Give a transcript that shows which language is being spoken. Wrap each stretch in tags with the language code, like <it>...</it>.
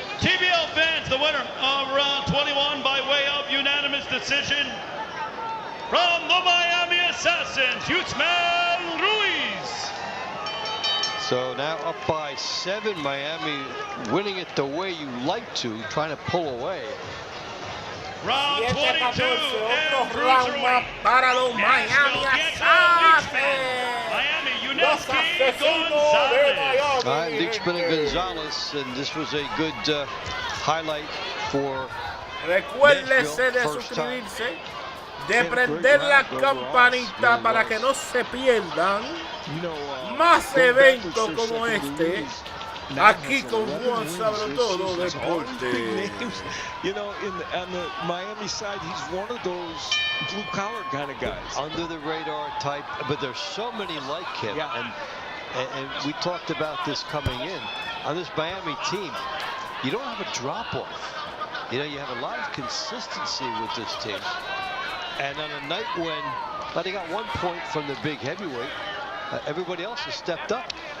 <en>TBL fans, the winner of round 21 by way of unanimous decision from the Miami Assassins, Usman Ruiz. So now up by 7, Miami winning it the way you like to, trying to pull away. Round 22,</en> <es>otro round más para los Miami Assassins. Los asesinos de Miami.</es> <en>Lichman and Gonzalez, and this was a good highlight for</en> <es>Recuérdese de suscribirse, de prender la campanita para que no se pierdan más eventos como este. Aquí con Juan Sábelo Todo Deportes.</es> <en>You know, on the Miami side, he's one of those blue-collar kind of guys. Under the radar type, but there's so many like him. Yeah. And we talked about this coming in. On this Miami team, you don't have a drop-off. You know, you have a lot of consistency with this team. And on a night when they got 1 point from the big heavyweight, everybody else has stepped up.</en>